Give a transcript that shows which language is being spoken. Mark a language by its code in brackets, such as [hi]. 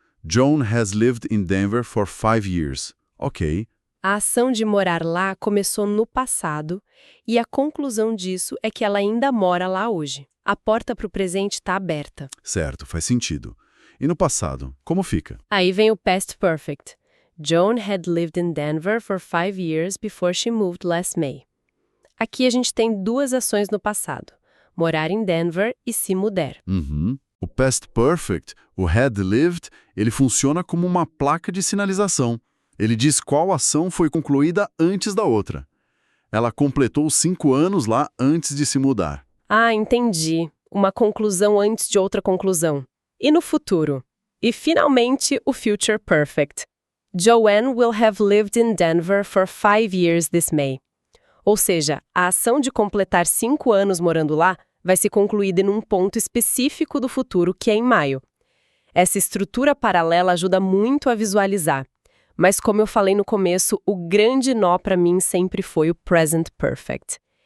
[en] Joan has lived in Denver for 5 years. Ok. [pt] A ação de morar lá começou no passado e a conclusão disso é que ela ainda mora lá hoje. A porta para o presente está aberta. Certo, faz sentido. E no passado, como fica? Aí vem o past perfect. [en] Joan had lived in Denver for 5 years before she moved last May. [pt] Aqui a gente tem 2 ações no passado. Morar em Denver e se mudar. O past perfect, o had lived, ele funciona como uma placa de sinalização. Ele diz qual ação foi concluída antes da outra. Ela completou 5 anos lá antes de se mudar. Ah, entendi. Uma conclusão antes de outra conclusão. E no futuro? E finalmente o future perfect. [en] Joanne will have lived in Denver for 5 years this May. [pt] Ou seja, a ação de completar 5 anos morando lá vai se concluir em um ponto específico do futuro, que é em maio. Essa estrutura paralela ajuda muito a visualizar. Mas como eu falei no começo, o grande nó para mim sempre foi o present perfect.